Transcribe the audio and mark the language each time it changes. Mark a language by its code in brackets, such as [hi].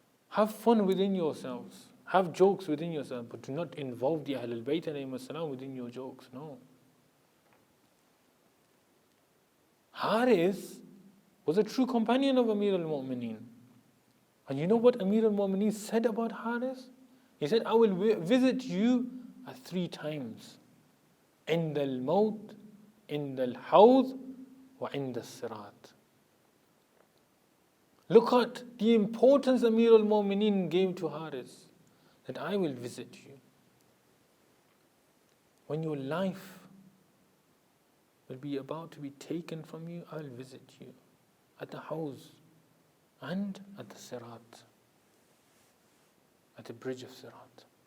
[en] Have fun within yourselves. Have jokes within yourself, but do not involve the Ahlul Bayt alayhim salam within your jokes. No. Harith was a true companion of Amir al-Mu'mineen. And you know what Amir al-Mu'mineen said about Harith? He said, I will visit you at 3 times. [ar] عند الموت, عند الحوض, وعند الصراط. [en] Look at the importance Amir al-Mu'mineen gave to Harith. That I will visit you. When your life will be about to be taken from you, I will visit you at the house and at the Sirat, at the bridge of Sirat.